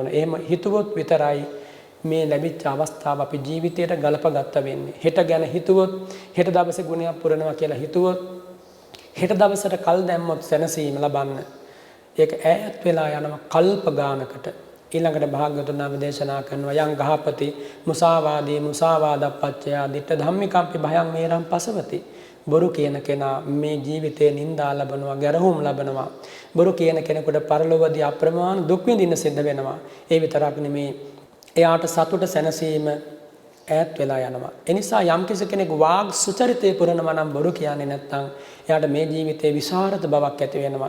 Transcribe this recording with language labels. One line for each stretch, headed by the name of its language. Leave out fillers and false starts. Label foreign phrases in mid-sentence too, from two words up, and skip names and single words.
Sinhala: එහෙම හිතුවොත් විතරයි මේ ලැබිච්ච අවස්ථාව අපි ජීවිතයට ගලපගත්ත වෙන්නේ. හෙට ගැන හිතුවොත්, හෙට දවසේ ගුණයක් පුරනවා කියලා හිතුවොත්, හෙට දවසට කල් දැම්මොත් සැනසීම ලබන්න. ඒක ඈත් වෙලා යනවා කල්ප ගානකට. ඊළඟට භාග්‍යවතුන් වහන්සේ දේශනා කරනවා
Pali: යං ගහපති මුසාවාදී මුසාවාදප්පච්චයා දිට්ඨ ධම්මිකම්පි භයං වේරං පසවති.
Sinhala: බොරු කියන කෙනා මේ ජීවිතේ නිന്ദා ලබනවා, ගැරහුම් ලබනවා. බොරු කියන කෙනෙකුට පරලොවදී අප්‍රමාණ දුක් විඳින්න සිද්ධ වෙනවා. ඒ විතරක් නෙමේ එයාට සතුට සැනසීම ඈත් වෙලා යනවා. ඒ නිසා යම් කෙනෙක් වාග් සුචරිතේ පුරනවා නම් බොරු කියන්නේ නැත්නම් එයාට මේ ජීවිතේ විසරද බවක් ඇති වෙනවා.